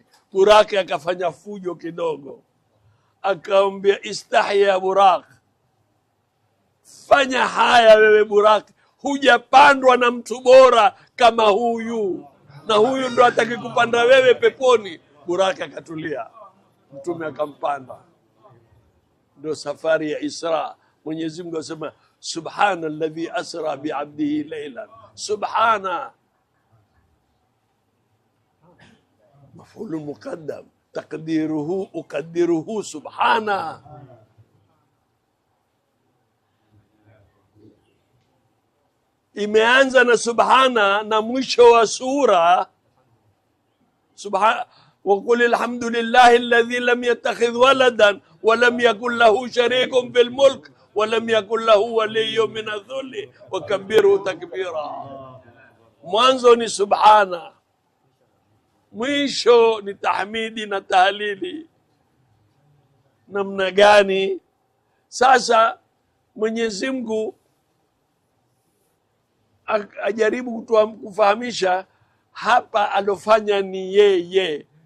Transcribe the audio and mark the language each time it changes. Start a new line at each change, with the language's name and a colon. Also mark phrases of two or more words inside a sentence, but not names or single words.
Swahili: Buraki akafanya fujo kidogo, akaambia istahya buraki, fanya haya wewe buraki, hujapandwa na mtu bora kama huyu, na huyu ndo atakikupanda wewe peponi. Buraki akatulia, mtume akampanda. Ndo safari ya Isra. Mwenyezi Mungu asema
Arabic: سبحان الذي أسرى بعبده ليلا، سبحان مفعول مقدم تقديره أقدره سبحان.
Swahili: Imeanza na subhana na mwisho wa sura subhana.
Arabic: وقل الحمد لله الذي لم يتخذ ولدا ولم يكن له شريك في الملك ولم يكن له ولي من الذل وكبره تكبيرا.
Swahili: Mwanzo ni subhana, mwisho ni tahmidi na tahlili. Namna gani? Sasa Mwenyezi Mungu ajaribu kufahamisha hapa alofanya ni yeye.